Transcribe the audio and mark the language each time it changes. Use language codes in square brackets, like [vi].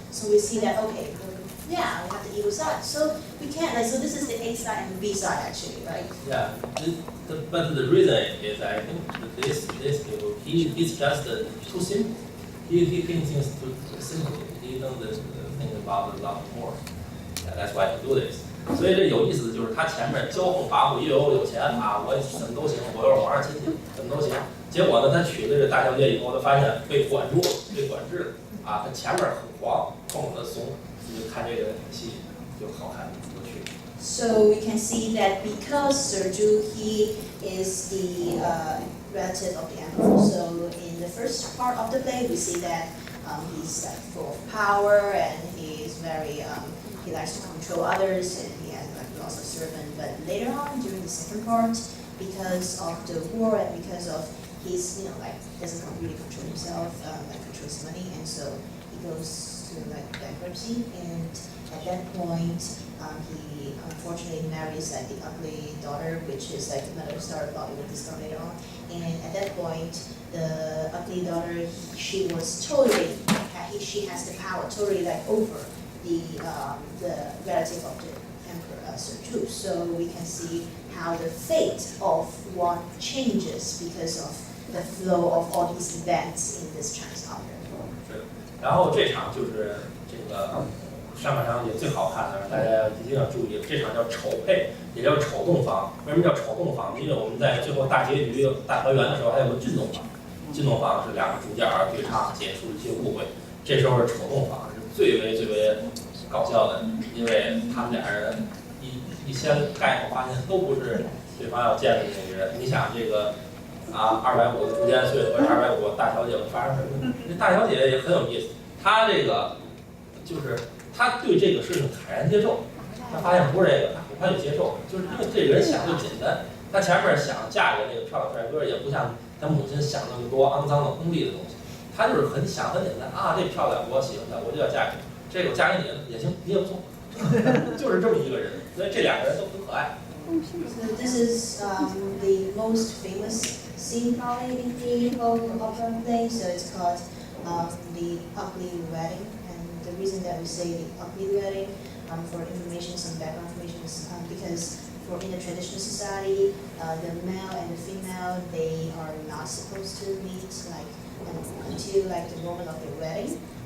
[en] So we see that okay, yeah, we have the evil side. So we can't so this is the A side and the B side actually, right? Yeah, but the reason is I think that this people he's just too simple. He thinks things too simply. He doesn't think about a lot more. Yeah, that's why he do this. [zh] 所以这有意思的就是他前面骄横跋扈，又有钱啊，我怎么都行，我又是皇上亲戚，怎么都行。结果呢，他娶了这个大小姐以后，他发现被管住了，被管制了啊。他前面很狂，后面很怂，你就看这个戏就好看有趣。 [en] So we can see that because Serju, he is the relative of the emperor. So in the first part of the play, we see that he's full of power and he is very he likes to control others and he has lots of servants. But later on, during the second part, because of the war and because of his doesn't really control himself, controls money, and so he goes to bankruptcy. And at that point, he unfortunately marries the ugly daughter, which is another story about it. We'll discuss later on. And at that point, the ugly daughter, she has the power totally over the relative of the emperor Serju. So we can see how the fate of one changes because of the flow of all these events in this Chinese opera. [zh] 是，然后这场就是这个上半场也最好看的，大家一定要注意，这场叫丑配，也叫丑洞房。为什么叫丑洞房？因为我们在最后大结局大团圆的时候还有个俊洞房，俊洞房是两个主角对唱结束一些误会，这时候是丑洞房是最为搞笑的，因为他们俩人一掀盖头发现都不是对方要见的那个人。你想这个250的朱建穗和250大小姐会发生什么？这大小姐也很有意思，她这个就是她对这个事情坦然接受，她发现不是这个，她很快就接受，就是因为这个人想就简单。她前面想嫁给那个漂亮帅哥，也不像她母亲想那么多肮脏的功利的东西，她就是很简单这漂亮我喜欢她，我就要嫁给你，这个我嫁给你也行，你也不错，就是这么一个人，所以这两个人都很可爱。 [en] So this is the most famous scene probably in the whole opera play. So it's called the ugly wedding. And the reason that we say the ugly wedding, for information, some background information, is because in the traditional society, the male and the female, they are not supposed to meet until the moment of their wedding.